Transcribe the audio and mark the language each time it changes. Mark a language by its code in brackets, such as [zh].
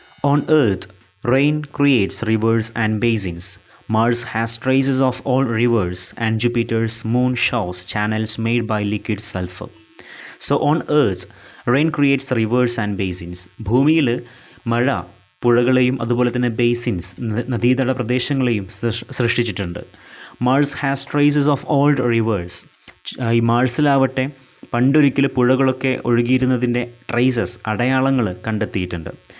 [en] On Earth rain creates rivers and basins. Mars has traces of all rivers, and Jupiter's moon shows channels made by liquid sulfur. So on Earth, rain creates rivers and basins. [ml] ഭൂമിയിൽ മഴ പുഴകളെയും അതുപോലെ തന്നെ basins, നദീതട പ്രദേശങ്ങളെയും സൃഷ്ടിച്ചിട്ടുണ്ട്. [en] Mars has traces of old rivers. [ml] ഈ മാർസിലാവട്ടെ പണ്ടൊരിക്കൽ പുഴകളൊക്കെ ഒഴുകിയിരുന്നതിൻ്റെ traces, അടയാളങ്ങൾ കണ്ടെത്തിയിട്ടുണ്ട്.